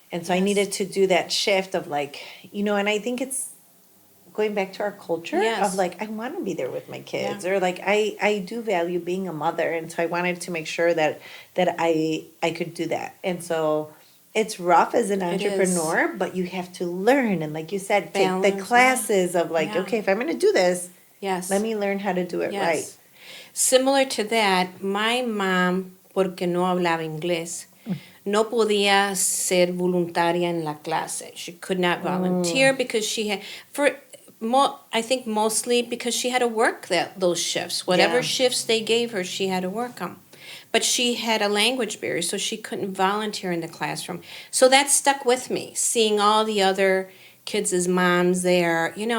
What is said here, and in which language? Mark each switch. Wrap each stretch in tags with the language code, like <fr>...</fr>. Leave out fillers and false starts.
<en>And so I needed to do that shift of and I think it's going back to our culture of I want to be there with my kids, or I do value being a mother. And so I wanted to make sure that I could do that. And so it's rough as an entrepreneur, but you have to learn. And like you said, take the classes of okay, if I'm going to do this, let me learn how to do it right. Similar to that, my mom,</en> <es>porque no hablaba inglés, no podía ser voluntaria en la clase.</es> <en>She could not volunteer because she had, I think mostly because she had to work those shifts. Whatever shifts they gave her, she had to work them. But she had a language barrier, so she couldn't volunteer in the classroom. So that stuck with me, seeing all the other kids' moms there.</en>